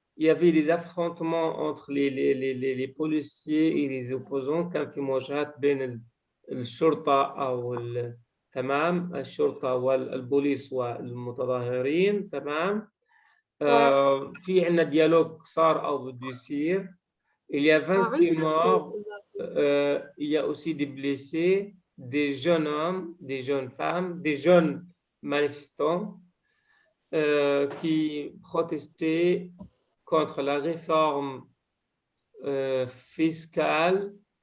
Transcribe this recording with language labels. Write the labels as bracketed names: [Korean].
[French] Il y avait des affrontements entre les policiers et les opposants. [Arabic] كان في مواجهات بين الشرطة أو تمام الشرطة والبوليس والمتظاهرين. تمام. في عندنا ديالوج صار أو بده يصير. [French] Il y a 26 morts. Il y a aussi des blessés, des jeunes hommes, des jeunes femmes, des jeunes manifestants qui protestaient contre la réforme fiscale.